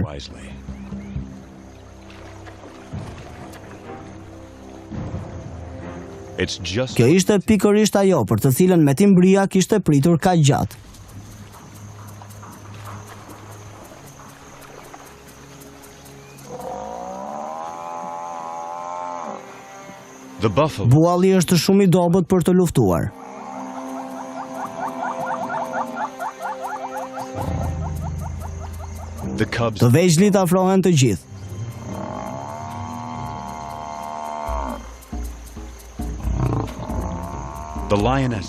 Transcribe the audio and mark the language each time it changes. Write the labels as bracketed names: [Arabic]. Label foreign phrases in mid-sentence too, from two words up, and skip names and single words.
[English] Wisely. It's just [Albanian] Kjo ishte pikërisht ajo për të cilën Metimbria kishte pritur kaq gjatë. [English] the buffalo. [Albanian] Bualli është shumë i dobët për të luftuar. [English] The cubs [Albanian] Të vegjëlit afrohen të gjithë. [English] the lioness